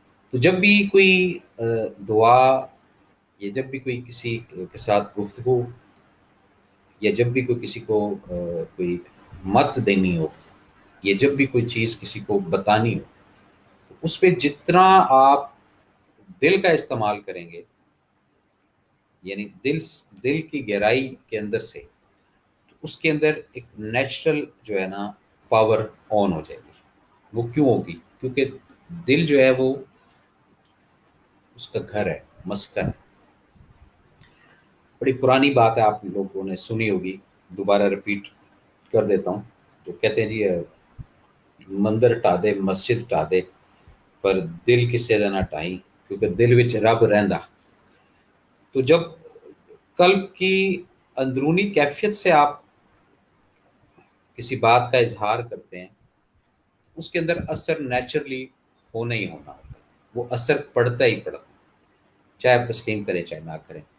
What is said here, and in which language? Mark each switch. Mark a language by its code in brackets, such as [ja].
[ur] تو جب بھی کوئی دعا، یا جب بھی کوئی کسی کے ساتھ گفتگو، یا جب بھی کوئی کسی کو کوئی مت دینی ہو، یا جب بھی کوئی چیز کسی کو بتانی ہو، تو اس پہ جتنا آپ دل کا استعمال کریں گے، یعنی دل کی گہرائی کے اندر سے، تو اس کے اندر ایک نیچرل جو ہے نا پاور آن ہو جائے گی. وہ کیوں ہوگی؟ کیونکہ دل جو ہے وہ اس کا گھر ہے، مسکن ہے. بڑی پرانی بات ہے، آپ لوگوں نے سنی ہوگی، دوبارہ رپیٹ کر دیتا ہوں. [pa] تو کہتے ہیں جی مندر ٹا دے مسجد ٹا دے، پر دل کسے دا نہ ٹائی، کیونکہ دل وچ رب رہندا. [ur] تو جب قلب کی اندرونی کیفیت سے آپ کسی بات کا اظہار کرتے ہیں، اس کے اندر اثر نیچرلی ہونا ہی ہونا ہوتا ہے، وہ اثر پڑتا ہی پڑتا، چاہے آپ تسلیم کریں چاہے نہ کریں.